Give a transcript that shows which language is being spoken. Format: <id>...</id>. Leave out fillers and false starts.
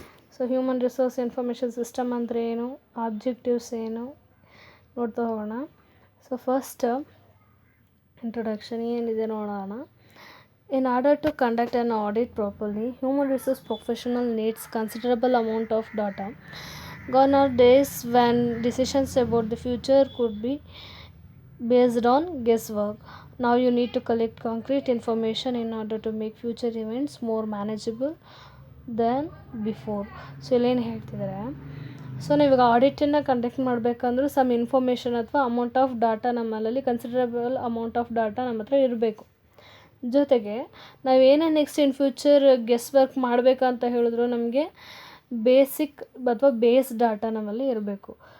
<kn>So Human Resource Information System ಅಂದರೆ ಏನು, objectives ಏನು ನೋಡ್ತಾ ಹೋಗೋಣ. ಸೊ ಫಸ್ಟ್ ಇಂಟ್ರೊಡಕ್ಷನ್ ಏನಿದೆ ನೋಡೋಣ.</kn> <en>In order to conduct an audit properly, human resource professional needs considerable amount of data. Gone are days when decisions about the future could be based on guesswork. Now you need to collect concrete information in order to make future events more manageable than before.</en> <kn>So ಇಲ್ಲೇನು ಹೇಳ್ತಿದ್ದಾರೆ, so ನಾವಿವಾಗ ಆಡಿಟನ್ನು conduct ಮಾಡಬೇಕಂದ್ರೂ some information ಅಥವಾ amount of data ನಮ್ಮಲ್ಲಿ</kn> <en>considerable amount of data</en> <kn>ನಮ್ಮ ಹತ್ರ ಇರಬೇಕು. ಜೊತೆಗೆ ನಾವೇನೇ</kn> <en>next in future</en> <kn>guess work ಮಾಡಬೇಕಂತ ಹೇಳಿದ್ರು ನಮಗೆ ಬೇಸಿಕ್ ಅಥವಾ ಬೇಸ್ ಡಾಟಾ ನಮ್ಮಲ್ಲಿ ಇರಬೇಕು.</kn>